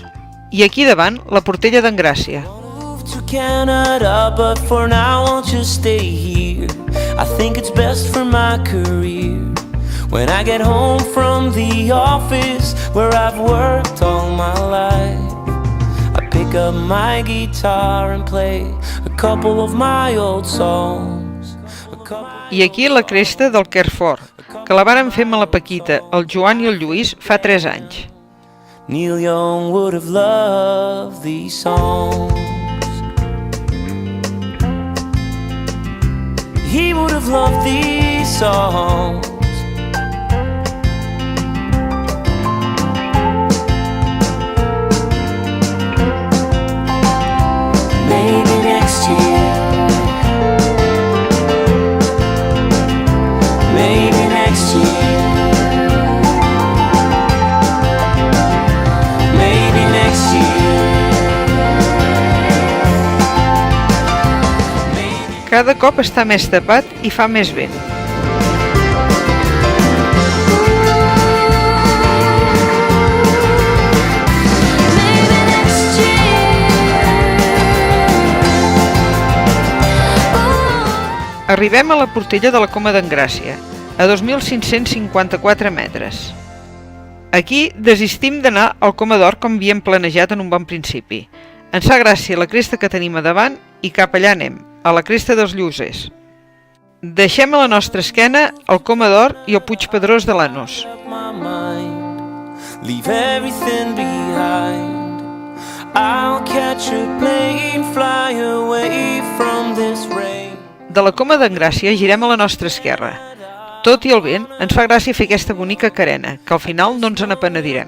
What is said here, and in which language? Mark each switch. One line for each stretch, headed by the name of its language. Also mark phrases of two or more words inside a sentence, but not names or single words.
Catalan: I aquí davant, la Portella d'Engràcia.
English: To Canada, but for now I'll just stay here. I think it's best for my career. When I get home from the office where I've worked all my life, I pick up my guitar and play a couple of my old songs.
Catalan: I aquí la cresta del Querfort, que la varen fer amb la Paquita, el Joan i el Lluís fa 3 anys.
English: Neil Young would have loved these songs. He would have loved these songs. Maybe next year. Maybe next year. Maybe next year.
Catalan: Cada cop està més tapat i fa més vent. Arribem a la Portella de la Coma d'Engràcia, a 2.554 metres. Aquí desistim d'anar al Coma d'Or com havíem planejat en un bon principi. Ens fa gràcia la cresta que tenim a davant i cap allà anem, a la cresta dels Llosers. Deixem a la nostra esquena el Coma d'Or i el Puig Pedrós de l'Anos.
English: Leave everything behind. I'll catch a plane, fly away from this rain.
Catalan: De la Coma d'en Gràcia girem a la nostra esquerra. Tot i el vent, ens fa gràcia fer aquesta bonica carena, que al final no ens en penedirem.